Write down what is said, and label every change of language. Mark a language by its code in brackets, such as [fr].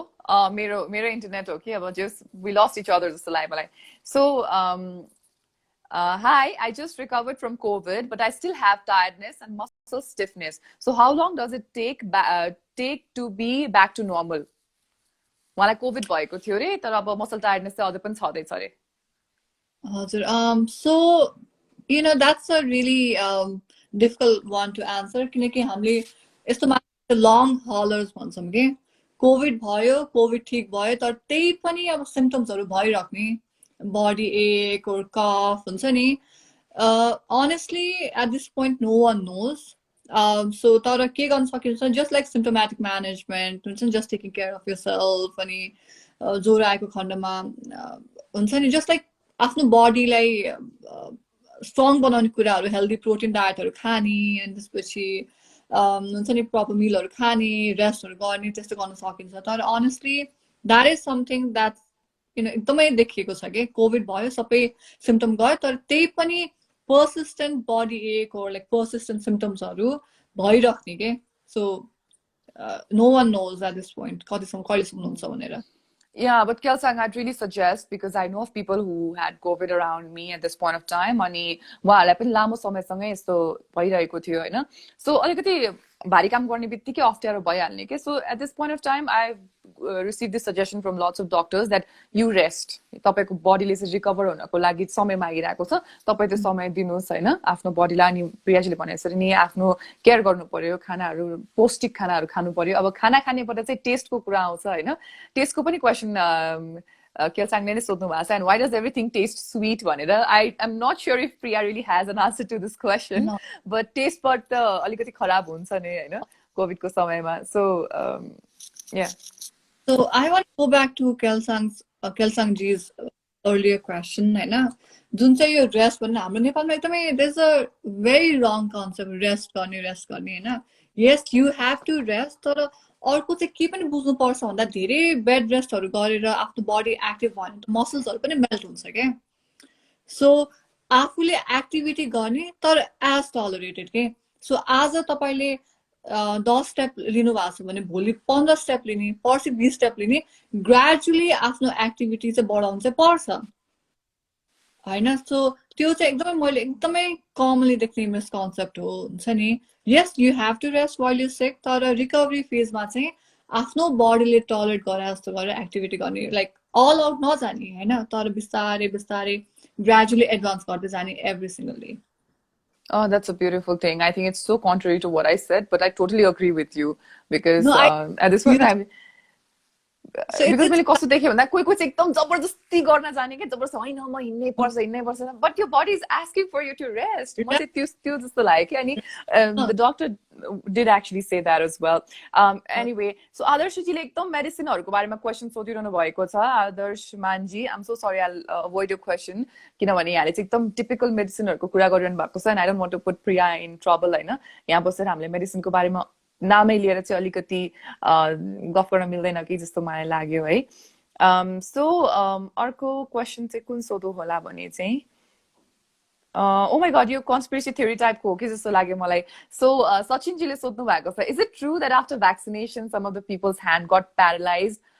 [ne] मेरो इन्टरनेट हो कि अब [en] just we lost each other [ne] जस्तो लाग्यो मलाई [en] so hi I just recovered from COVID but I still have tiredness and muscle stiffness so how long does it take to be back to normal [ne] मलाई covid भएको थियो रे तर अब muscle tiredness चाहिँ अझै पनि छँदैछ रे हजुर [en] so that's a really difficult one to answer [ne] किनकि हामीले यस्तो मान्छे लङ हलर्स भन्छौँ कि कोभिड भयो कोभिड ठिक भयो तर त्यही पनि अब सिम्टम्सहरू भइराख्ने बडी एक और कफ हुन्छ नि [en] honestly at this point no one knows [ne] so तर के गर्न सकिन्छ [en] just like symptomatic management [ne] हुन्छ नि [en] just taking care of yourself [ne] अनि ज्वरो आएको खण्डमा हुन्छ नि जस्ट लाइक आफ्नो बडीलाई स्ट्रङ बनाउने कुराहरू हेल्दी प्रोटिन डायटहरू खाने अनि त्यसपछि हुन्छ नि प्रपर मिलहरू खाने रेस्टहरू गर्ने त्यस्तो गर्न सकिन्छ तर [en] honestly that is something that [ne] एकदमै देखिएको छ कि कोभिड भयो सबै सिम्टम गयो तर त्यही पनि पर्सिस्टेन्ट बडी एक और लाइक पर्सिस्टेन्ट सिम्टम्सहरू भइराख्ने के so [en] no one knows at this point [ne] कतिसम्म कहिलेसम्म हुन्छ भनेर [en] Yeah, but Kelsang, I'd really suggest, because I know of people who had COVID around me at this point of time, [ne] अनि उहाँहरूलाई पनि लामो समयसँगै यस्तो भइरहेको थियो होइन. सो अलिकति भारी काम गर्ने बित्तिकै अप्ठ्यारो भइहाल्ने के. [en] So at this point of time I receive this suggestion from lots of doctors that you rest. [ne] तपाईँको बडीले चाहिँ रिकभर हुनको लागि समय मागिरहेको छ, तपाईँ त्यो समय दिनुहोस् होइन आफ्नो बडीलाई. अनि प्रियाजीले भने जसरी नि आफ्नो केयर गर्नु पर्यो, खानाहरू पौष्टिक खानाहरू खानु पर्यो. अब खाना खानेबाट चाहिँ टेस्टको कुरा आउँछ होइन. टेस्टको पनि क्वेसन Kelsangले नै सोध्नु भएको छ, [en] and why does everything taste sweet [ne] भनेर. [en] I am not sure if Priya really has an answer to this question, No. [ne] but taste bud त अलिकति खराब हुन्छ नि होइन कोभिडको समयमा. [en] So yeah. So I want to go back to Kelsangji's earlier question, होइन. [ne] जुन चाहिँ यो रेस्ट भन्ने हाम्रो नेपालमा एकदमै [en] there's a very wrong concept, [ne] rest गर्ने होइन. [en] Yes, you have to rest, [ne] तर अर्को चाहिँ के पनि बुझ्नुपर्छ भन्दा धेरै बेड रेस्टहरू गरेर आफ्नो बडी एक्टिभ भयो भने त मसल्सहरू पनि मेल्ट हुन्छ क्या. सो आफूले एक्टिभिटी गर्ने तर [en] as tolerated [ne] के. सो आज तपाईँले 10 स्टेप लिनु भएको छ भने भोलि 15 स्टेप लिने, पर्सि 20 स्टेप लिने, ग्रेजुअली आफ्नो एक्टिभिटी चाहिँ बढाउनु चाहिँ पर्छ होइन. सो त्यो चाहिँ एकदमै मैले एकदमै कमनली देख्ने मिसकन्सेप्ट हो हुन्छ नि. [en] yes you have to rest while you sick, [ne] तर रिकभरी फेजमा चाहिँ आफ्नो बडीले टलरेट गरे जस्तो गरेर एक्टिभिटी गर्ने, लाइक अल आउट नजाने होइन, तर बिस्तारै बिस्तारै ग्रेजुअली एडभान्स गर्दै जाने [en] Every single day. Oh, that's a beautiful thing. I think it's so contrary to what I said, but I totally agree with you because No, at this point I'm So [ne] because मैले कस्तो देखेँ भन्दा कोही चाहिँ एकदम जबरजस्ती गर्न जाने क्या, जबरजस्ती होइन म हिँड्नै पर्छ, [en] but your body is asking for you to rest. [ne] म चाहिँ त्यो जस्तो लाग्यो कि. [en] अनि the doctor did actually say that as well. [ne] Anyway, so आदर्शजीले एकदम मेडिसिनहरूको बारेमा क्वेसन सोधिरहनु भएको छ. आदर्श मानजी, [en] I'm so sorry, I'll avoid your question, [ne] किनभने यहाँले चाहिँ एकदम टिपिकल मेडिसिनहरूको कुरा गरिरहनु भएको छ. [en] And I don't want to put Priya in trouble होइन. [ne] यहाँ बसेर हामीले मेडिसिनको बारेमा नामै लिएर चाहिँ अलिकति गफ गर्न मिल्दैन कि जस्तो मलाई लाग्यो है. सो अर्को क्वेसन चाहिँ कुन सोधौँ होला भने चाहिँ [en] oh my god [ne] यो कन्स्पिरेसी थ्योरी टाइपको हो कि जस्तो लाग्यो मलाई. सो सचिनजीले सोध्नु भएको छ, [en] Is it true that after vaccination some of the people's hand got paralyse?